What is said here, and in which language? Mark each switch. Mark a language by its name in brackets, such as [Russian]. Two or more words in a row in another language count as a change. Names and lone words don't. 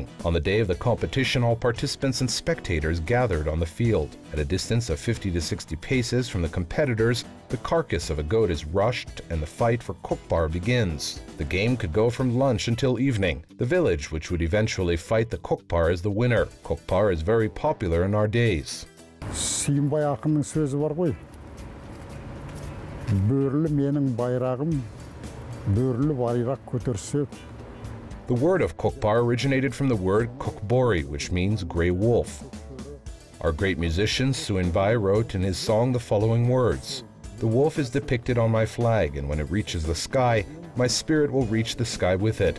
[English] On the day of the competition, all participants and spectators gathered on the field. At a distance of 50 to 60 paces from the competitors, the carcass of a goat is rushed and the fight for Kokpar begins. The game could go from lunch until evening. The village which would eventually fight the Kokpar is the winner. Kokpar is very popular in our days. [Kazakh] Сүйінбай ақынның сөзі бар ғой. Бөрілі менің байрағым, бөрілі байрақ көтерсе. [English] The word of Kokpar originated from the word Kokbori, which means gray wolf. Our great musician Suinbai wrote in his song the following words: The wolf is depicted on my flag, and when it reaches the sky, my spirit will reach the sky with it.